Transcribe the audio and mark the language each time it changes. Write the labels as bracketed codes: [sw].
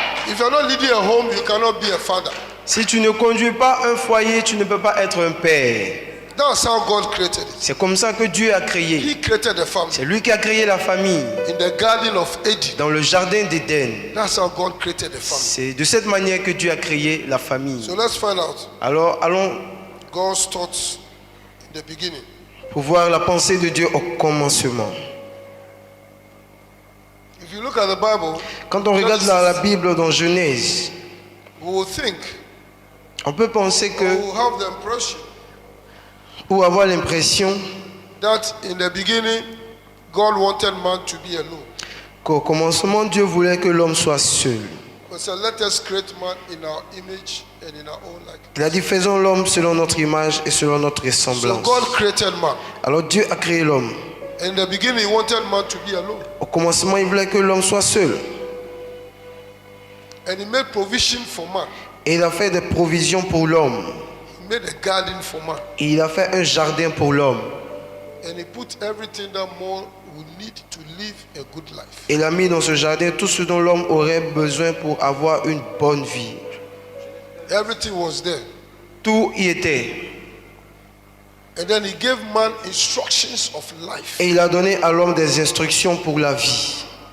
[en] If you're not leading a home, you cannot be a father. [fr] Si tu ne conduis pas un foyer, tu ne peux pas être un père. [en] That's how God created it. [fr] C'est comme ça que Dieu a créé. [en] He created the family [fr] C'est lui qui a créé la famille [en] in the Garden of Eden. [fr] dans le jardin d'Éden. [en] That's how God created the family. [fr] C'est de cette manière que Dieu a créé la famille. [en] So let's find out [fr] Alors allons [en] God's thoughts in the beginning. [fr] pour voir la pensée de Dieu au commencement. [en] If you look at the Bible, [fr] Quand on regarde la Bible dans Genèse, [en] we will think, [fr] on peut penser [en] we [fr] que, [en] will have the impression [fr] ou avoir l'impression [en] that in the beginning, God wanted man to be alone. [fr] qu'au commencement, Dieu voulait que l'homme soit seul. [en] But said, let us create man in our image and in our own likeness. [fr] Il a dit, faisons l'homme selon notre image et selon notre [en] So [fr] ressemblance. [en] God created man. [fr] Alors Dieu a créé l'homme. [en] In the beginning, he wanted man to be alone. [fr] Au commencement, il voulait que l'homme soit seul. [en] And he made provision for man. [fr] Et il a fait des provisions pour l'homme. [en] He made a garden for man. [fr] Et il a fait un jardin pour l'homme. [en] And he put everything that man would need to live a good life. [fr] Il a mis dans ce jardin tout ce dont l'homme aurait besoin pour avoir une bonne vie. [en] Everything was there. [fr] Tout y était. [en] And then he gave man instructions of life. [fr] Et il a donné à l'homme des instructions pour la vie.